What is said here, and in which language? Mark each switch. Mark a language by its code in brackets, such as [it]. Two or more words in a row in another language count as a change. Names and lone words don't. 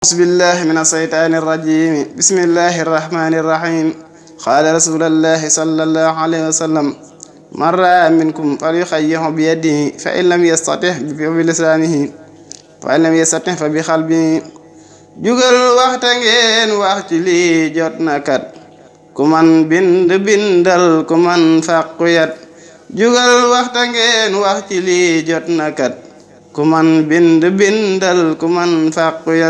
[ar] أعوذ بالله من الشيطان الرجيم. بسم الله الرحمن الرحيم. قال رسول الله صلى الله عليه وسلم: من رأى منكم فليخيره بيده فإن لم يستطع فبلسانه فإن لم يستطع فبقلبه. [wo] jugal waxta ngeen wax ci lii jot na kat ku man bind bindal ku man fàqu yat. jugal waxta ngeen wax ci lii jot na kat ku man bind bindal ku man fàqu yat.